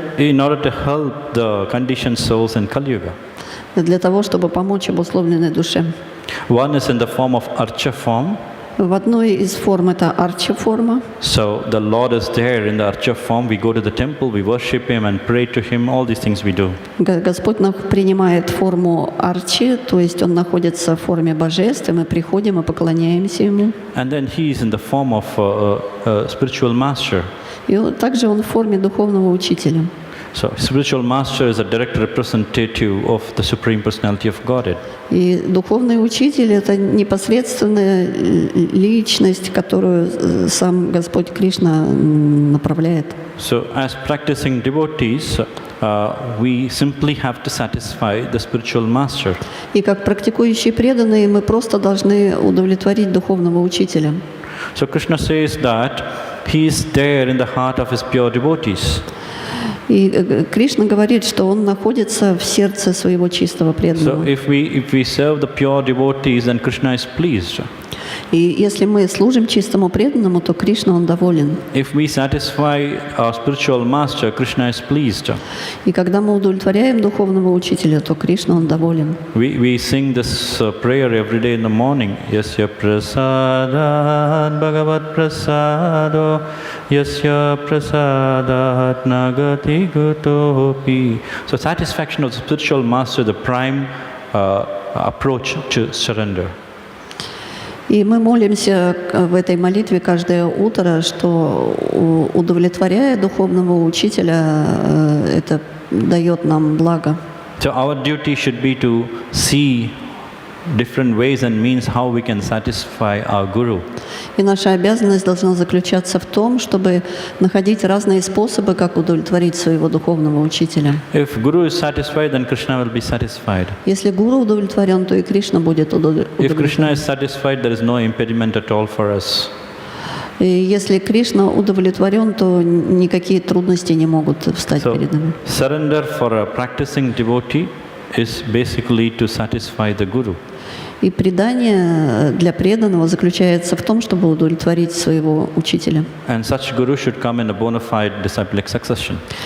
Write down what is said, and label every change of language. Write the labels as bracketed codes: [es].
[en] In order to help the conditioned souls in Kali Yuga. [ru] Для того, чтобы помочь обусловленной душе. [en] One is in the form of archa form. [ru] В одной из форм это арча-форма. [en] So the Lord is there in the archa form. We go to the temple, we worship Him and pray to Him. All these things we do. [ru] Господь принимает форму арчи, то есть Он находится в форме божеств, и мы приходим и поклоняемся Ему. [en] And then He is in the form of a spiritual master. [ru] И также Он в форме духовного учителя. [en] So spiritual master is a direct representative of the Supreme Personality of Godhead. [ru] И духовный учитель – это непосредственная личность, которую сам Господь Кришна направляет. [en] So as practicing devotees, we simply have to satisfy the spiritual master. [ru] И как практикующие преданные мы просто должны удовлетворить духовного учителя. [en] So Krishna says that He is there in the heart of His pure devotees. [ru] И Кришна говорит, что Он находится в сердце своего чистого преданного. [en] So if we serve the pure devotees, then Krishna is pleased. [ru] И если мы служим чистому преданному, то Кришна, Он доволен. [en] If we satisfy our spiritual master, Krishna is pleased. [ru] И когда мы удовлетворяем духовного учителя, то Кришна, Он доволен. [en] We sing this prayer every day in the morning. [sa] Yasya prasadat bhagavat prasado yasya prasadat nagati gutopi. [en] So satisfaction of the spiritual master, the prime approach to surrender. [ru] И мы молимся в этой молитве каждое утро, что удовлетворяя духовного учителя, это дает нам благо. [en] So our duty should be to see different ways and means how we can satisfy our guru. [ru] И наша обязанность должна заключаться в том, чтобы находить разные способы, как удовлетворить своего духовного учителя. [en] If guru is satisfied, then Krishna will be satisfied. [ru] Если гуру удовлетворен, то и Кришна будет удовлетворен. [en] If Krishna is satisfied, there is no impediment at all for us. [ru] И если Кришна удовлетворен, то никакие трудности не могут встать перед нами. [en] Surrender for a practicing devotee is basically to satisfy the guru. [ru] И предание для преданного заключается в том, чтобы удовлетворить своего учителя. [en] And such guru should come in a bona fide disciplic succession.